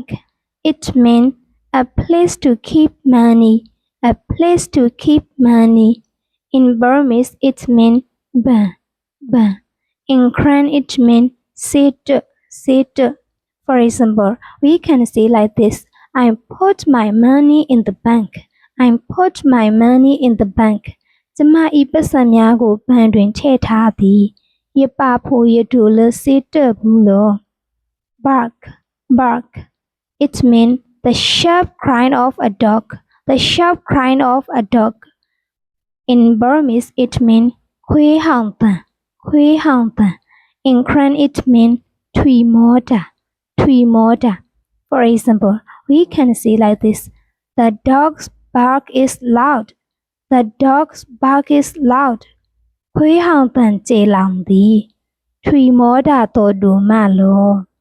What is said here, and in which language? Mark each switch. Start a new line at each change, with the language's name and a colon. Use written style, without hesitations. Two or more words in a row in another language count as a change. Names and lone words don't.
English: It means a place to keep money, a place to keep money. In Burmese, it means ban, ban. In Karen, it means sit, sit. For example, we can say like this: I put my money in the bank. I put my money in the bank.
Burmese: ကျမ၏ပတ်စံများကိုဘဏ်တွင်ထည့်ထားသည်။
S'gaw Karen: ရပါဖို့ရတူလစေတဘူးလော
English: Bark, bark. It means the sharp cry of a dog, the sharp cry of a dog. In Burmese, it means
Burmese: ခွေးဟောင်သံ ခွေးဟောင်သံ
English: In Karen, it means
S'gaw Karen: ထွီမောတာ ထွီမောတာ
English: For example, we can say like this: The dog's bark is loud. The dog's bark is loud.
Burmese: ခွေးဟောင်သံကျေလောင်သည်
S'gaw Karen: ထွီမောတာတော်တူမလော